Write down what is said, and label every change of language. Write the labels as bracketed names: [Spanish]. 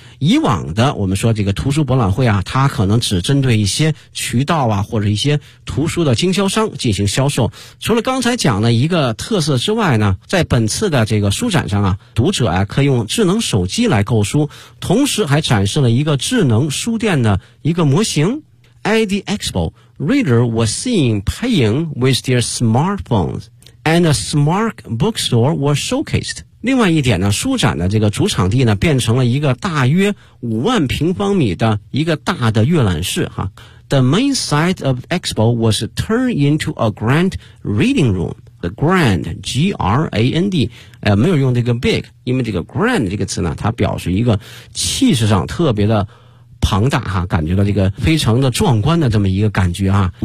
[Chinese] 以往的我们说这个图书博览会啊，它可能只针对一些渠道啊或者一些图书的经销商进行销售。除了刚才讲的一个特色之外呢，在本次的这个书展上啊，读者啊可以用智能手机来购书，同时还展示了一个智能书店的一个模型。 [English] At the expo, reader was seen paying with their smartphones, and a smart bookstore was showcased. [Chinese] 另外一点呢，书展的这个主场地呢变成了一个大约50,000平方米的一个大的阅览室哈。 [English] The main site of Expo was turned into a grand reading room. The grand, G-R-A-N-D, [Chinese] 没有用这个 big, 因为这个 grand 这个词呢它表示一个气势上特别的庞大哈，感觉到这个非常的壮观的这么一个感觉啊。